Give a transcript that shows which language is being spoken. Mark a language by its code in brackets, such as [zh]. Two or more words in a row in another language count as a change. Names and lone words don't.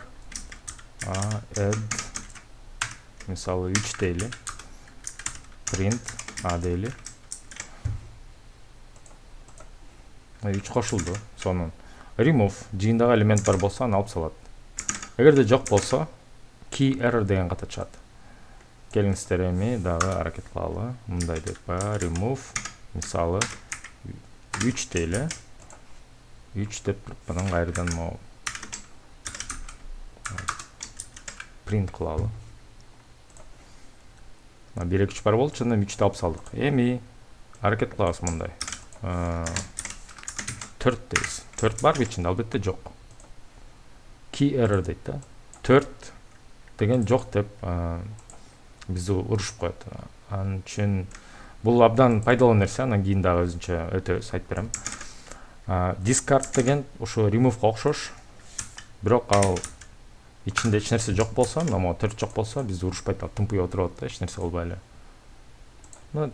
[ky] Add мисалы 3 дейли. Print дейли. 3 кошулду. Сонун remove жыйындагы элемент бар болсо аны алып салат. Эгерде жок болсо [en] key error [ky] деген ката чыгат. Келиңиздер эми дагы аракет кылалы. Мындай деп remove мисалы 3 дейли. 3 деп мындан кайрадан могу print кылалы. 1 2 3 бар болчу, чындап 3 алып салдык. Эми аракет кылабыз мындай. 4 дейбиз. 4 бар ичинде, албетте жок. [en] Key error [ky] дейт да. 4 деген жок деп бизди урушуп коет. Анын үчүн бул абдан пайдалуу нерсе, анан кийин дагы өзүнчө өтөбүз, айтып берем. Discard деген ошо remove'га окшош. Бирок ал ичинде эч нерсе жок болсо, мына 4 жок болсо, бизди урушпайт, тымпый отуруп атат да, эч нерсе кылбай эле.